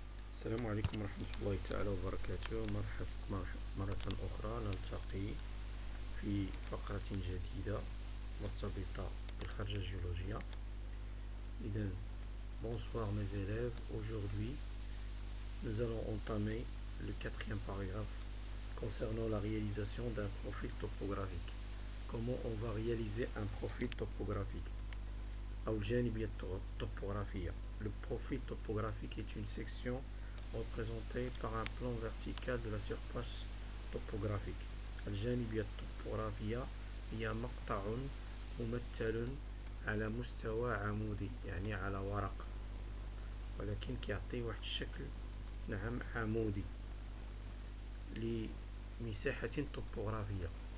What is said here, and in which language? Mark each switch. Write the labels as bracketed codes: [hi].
[ar] السلام عليكم ورحمة الله تعالى وبركاته. مرة أخرى نلتقي في فقرة جديدة مرتبطة بالخرجة الجيولوجية. [fr] إذن bonsoir mes élèves, aujourd'hui nous allons entamer le quatrième paragraphe concernant la réalisation d'un profil topographique. Comment on va réaliser un profil topographique? [ar] أو الجانبية الطبوغرافية. [fr] Le profil topographique est une section représentée par un plan vertical de la surface topographique. [ar] الجانبية الطبوغرافية هي مقطع ممثل على مستوى عمودي، يعني على ورق، ولكن كيعطي واحد الشكل نعم عمودي لمساحة طبوغرافية.